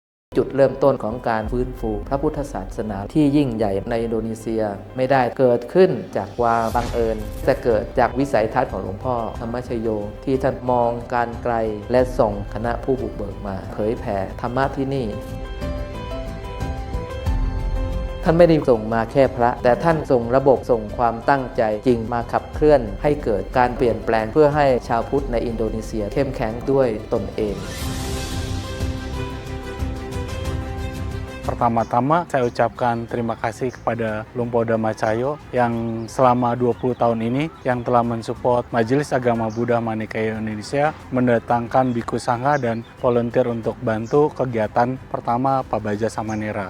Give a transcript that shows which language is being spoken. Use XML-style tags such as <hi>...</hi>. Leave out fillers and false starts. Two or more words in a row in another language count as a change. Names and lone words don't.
<th>จุดเริ่มต้นของการฟื้นฟูพระพุทธศาสนาที่ยิ่งใหญ่ในอินโดนีเซียไม่ได้เกิดขึ้นจากความบังเอิญแต่เกิดจากวิสัยทัศน์ของหลวงพ่อธรรมชโยที่ท่านมองการไกลและส่งคณะผู้บุกเบิกมาเผยแผ่ธรรมะที่นี่ท่านไม่ได้ส่งมาแค่พระแต่ท่านส่งระบบส่งความตั้งใจจริงมาขับเคลื่อนให้เกิดการเปลี่ยนแปลงเพื่อให้ชาวพุทธในอินโดนีเซียเข้มแข็งด้วยตนเอง</th> <id>Pertama-tama saya ucapkan terima kasih kepada Lumpur Dhamma Cahyo yang selama 20 tahun ini yang telah mensupport Majelis Agama Buddha Manicaea Indonesia mendatangkan Bhikkhu Sangha dan volunteer untuk bantu kegiatan pertama Pak Baja Samanera.</id>